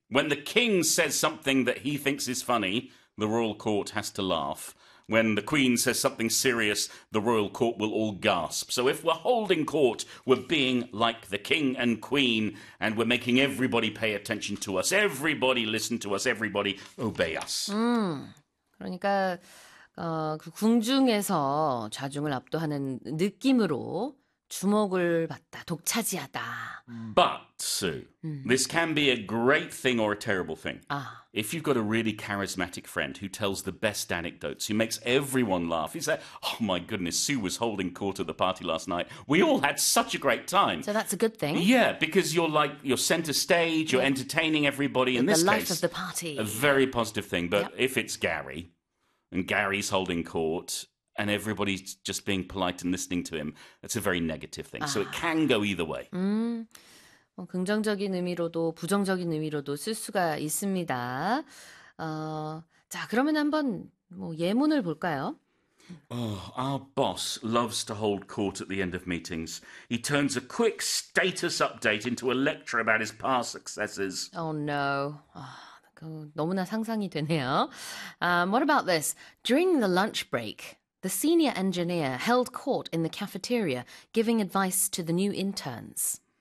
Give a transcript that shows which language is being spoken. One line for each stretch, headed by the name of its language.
English: When the king says something that he thinks is funny, the royal court has to laugh. When the Queen says something serious, the Royal Court will all gasp. So if we're holding court, we're being like the King and Queen, and we're making everybody pay attention to us. Everybody listen to us. Everybody obey us.
Korean: 그러니까 그 궁중에서 좌중을 압도하는 느낌으로 주목을 받다, 독차지하다.
English: But Matsu. This can be a great thing or a terrible thing. If you've got a really charismatic friend who tells the best anecdotes, who makes everyone laugh, he said, oh my goodness, Sue was holding court at the party last night. We all had such a great time. So that's a good thing. Yeah, because you're like, you're centre stage, you're entertaining everybody. In this case, the life of the party. A very positive thing. But if it's Gary, and Gary's holding court, and everybody's just being polite and listening to him, that's a very negative thing. So it can go either way.
Korean: 긍정적인 의미로도 부정적인 의미로도 쓸 수가 있습니다. 자, 그러면 한번 뭐 예문을 볼까요?
English: Oh, our boss loves to hold court at the end of meetings. He turns a quick status update into a lecture about his past successes. Oh no.
Korean: 너무나 상상이 되네요.
English: What about this? During the lunch break, the senior engineer held court in the cafeteria, giving advice to the new interns.